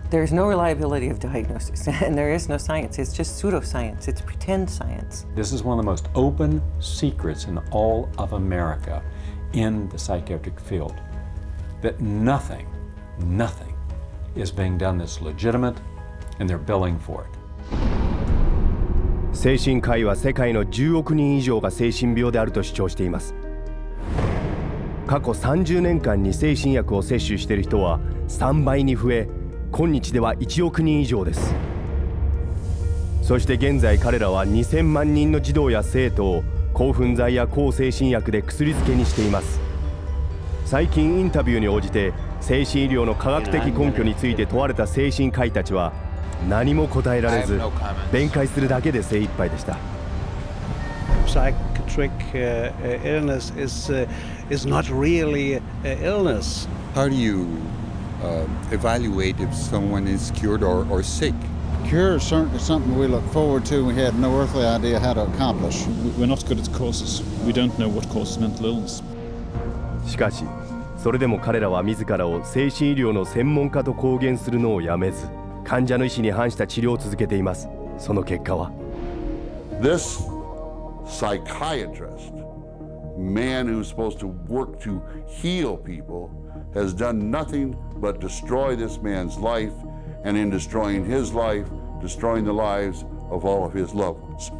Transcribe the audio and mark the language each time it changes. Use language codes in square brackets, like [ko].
[en] There's no reliability of diagnosis, and there is no science. It's just pseudoscience. It's pretend science. This is one of the most open secrets in all of America in the psychiatric field, that nothing is being done that's legitimate, and they're billing for it. [ja] 精神科医は世界の10億人以上が精神病であると主張しています。過去30年間に精神薬を摂取している人は3倍に増え、今日では1億人以上です。そして現在彼らは2000万人の児童や生徒を興奮剤や抗精神薬で薬漬けにしています。最近インタビューに応じて精神医療の科学的根拠について問われた精神科医たちは何も答えられず、弁解するだけで精一杯でした。 [en] Psychiatric illness is not really illness. How do you evaluate if someone is cured or sick? Cure is certainly something we look forward to. We had no earthly idea how to accomplish. We're not good at causes. We don't know what causes mental illness. [ja] しかし、それでも彼らは自らを精神医療の専門家と公言するのをやめず、患者の意思に反した治療を続けています。その結果は [en] This psychiatrist, man who's supposed to work to heal people, has done nothing but destroy this man's life, and in destroying his life, destroying the lives of all of his loved ones.